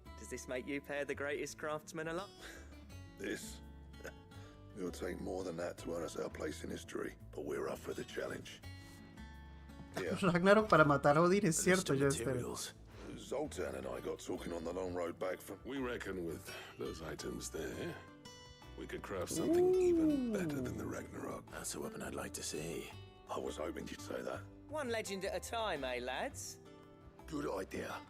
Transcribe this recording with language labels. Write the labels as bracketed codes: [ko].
[en] Does this make you pair the greatest craftsman alive? This? It'll take more than that to earn us our place in history, but we're up for the challenge. Yeah. [es] Ragnarok para matar a Odin, es cierto, Jester. [en] Zoltan and I got talking on the long road back from... We reckon with those items there, we could craft something even better than the Ragnarok. That's a weapon I'd like to see. I was hoping you'd say that. One legend at a time, eh, lads? Good idea.